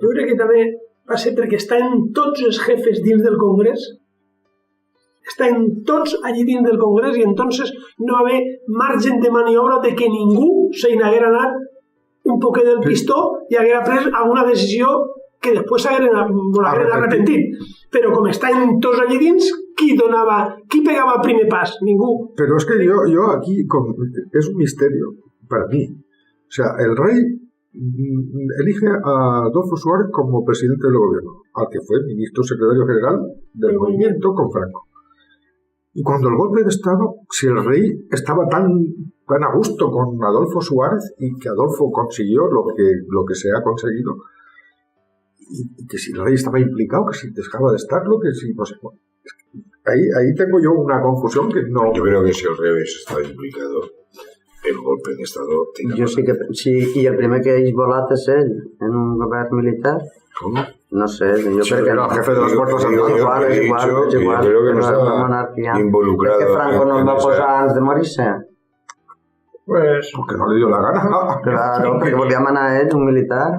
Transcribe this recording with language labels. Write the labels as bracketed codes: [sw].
[ca] Jo crec que també va ser perquè estaven tots els jefes dins del Congrés, estaven tots allí dins del Congrés i entonces no va haver margen de maniobra de que ningú se n'haguera anat un poquet del pistó i haguera pres alguna decisió que després s'hagueren arrepentit. Però com estaven tots allí dins, qui pegava el primer pas? Ningú. [es] Pero es que yo aquí, es un misterio para mí. O sea, el rey elige a Adolfo Suárez como presidente del gobierno, al que fue ministro secretario general del movimiento con Franco. Y cuando el golpe de Estado, si el rey estaba tan a gusto con Adolfo Suárez y que Adolfo consiguió lo que se ha conseguido, y que si el rey estaba implicado, que si dejaba de estarlo, que si no sé. Ahí tengo yo una confusión que no... Yo creo que si el rey hubiese estado implicado, el golpe de Estado... [ca] Jo sí que... Sí, i el primer que hagi volat és ell, en un govern militar. Com? No sé, jo crec que... [es] El jefe de les Fuerzas Armadas. [ca] És igual. [es] Creo que no estaba involucrado. [ca] És que Franco no el va posar antes de morir-se. [es] Pues... Porque no le dio la gana. [ca] Claro, perquè volia manar ell, un militar.